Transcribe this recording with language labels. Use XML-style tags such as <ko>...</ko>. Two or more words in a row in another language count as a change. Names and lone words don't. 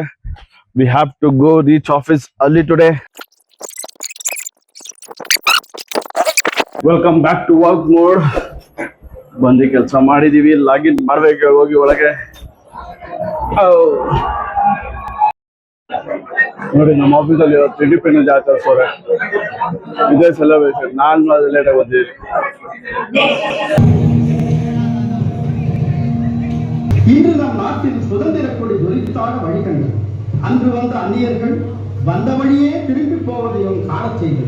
<en>We have to go reach office early today. Welcome back to work mode.</en> <kn>ಬಂದು ಕೆಲಸ ಮಾಡಿದೀವಿ, ಲಾಗಿನ್ ಮಾಡ್ಬೇಕು ಹೋಗಿ ಒಳಗೆ. ನೋಡಿ, ನಮ್ಮ ಆಫೀಸಲ್ಲಿ ಇವತ್ತು ಇಂಡಿಪೆಂಡೆನ್ಸ್ ಆಚರಿಸೋರೆ. ಇದೇ ಸೆಲೆಬ್ರೇಷನ್. ನಾನು ಅದು ಲೇಟಾಗಿ ಬಂದಿದ್ದೀನಿ.</kn> <ta>இன்று நம் நாட்டில் சுதந்திர கொடி ஜொலித்தாட வழிகண்டது. அன்று வந்த அந்நியர்கள் வந்த வழியே திரும்பி போவதையும் காணச் செய்தது.</ta>